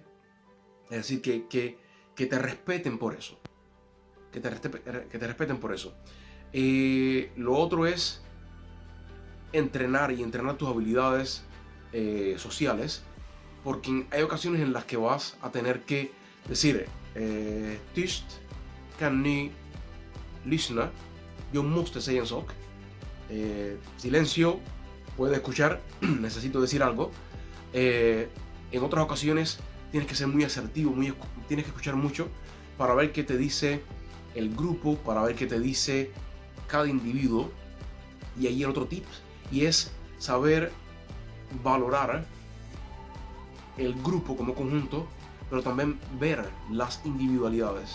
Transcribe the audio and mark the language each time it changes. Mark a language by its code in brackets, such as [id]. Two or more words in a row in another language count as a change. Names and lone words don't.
[es] Es decir, que te respeten por eso. Que te respeten por eso. Lo otro es entrenar tus habilidades sociales, porque hay ocasiones en las que vas a tener que decir: [sv] tyst kan ni lyssna, yo måste säga en sak. [es] silencio, puede escuchar, necesito decir algo. En otras ocasiones tienes que ser muy asertivo, tienes que escuchar mucho para ver qué te dice el grupo, para ver qué te dice cada individuo. Y ahí el otro tip, y es saber valorar el grupo como conjunto, pero también ver las individualidades.